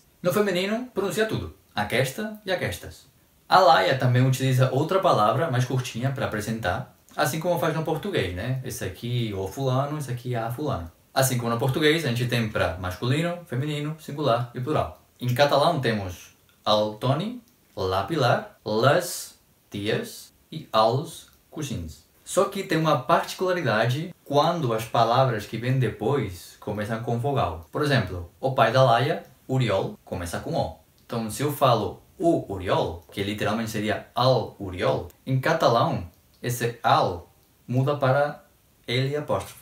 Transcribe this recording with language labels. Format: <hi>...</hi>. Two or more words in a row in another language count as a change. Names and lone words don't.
<pt>No feminino, pronuncia tudo,</pt> <ca>aquesta e aquestas.</ca> <pt>A Laia também utiliza outra palavra mais curtinha para apresentar, assim como faz no português, né? Esse aqui o fulano, esse aqui a fulana. Assim como no português, a gente tem para masculino, feminino, singular e plural. Em catalão temos</pt> <ca>el Toni, la Pilar, les tias e els cosins.</ca> <pt>Só que tem uma particularidade quando as palavras que vêm depois começam com vogal. Por exemplo, o pai da Laia, Oriol, começa com O. Então, se eu falo o Oriol, que literalmente seria al Oriol, em catalão, esse al muda para ele apóstrofe.</pt>